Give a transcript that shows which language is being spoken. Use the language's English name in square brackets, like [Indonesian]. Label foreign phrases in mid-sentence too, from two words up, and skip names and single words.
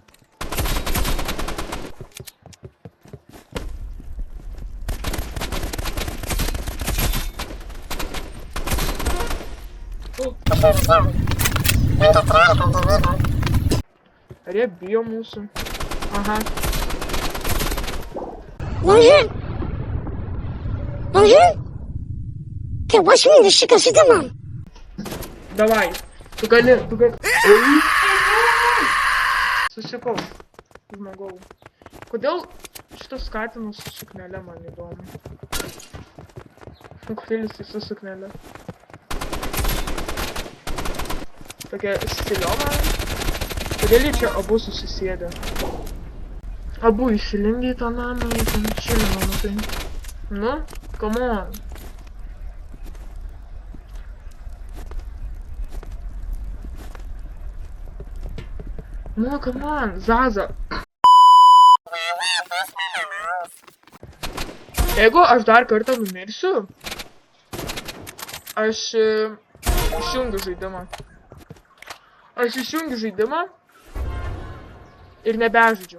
[Lithuanian] Ar jie bijo mūsų? Aha. [French] Bonjour! Bonjour! [Russian] Ты возьми решика сюда. Давай. [Lithuanian] Tu gali. Susikau. Žmogau. Kodėl šitas katinas su suknele man įdomu? Kodėl jisai su suknele? Tokia stilioma. Kodėl jie čia abu susisėdė? Abu įsilindė į tą namą, į ten čilino, nu tai. Nu, [English] come on. Nu, come on, Zaza. [Lithuanian] Jeigu aš dar kartą numirsiu, aš išjungiu žaidimą. Aš išjungiu žaidimą ir nebežaidžiu.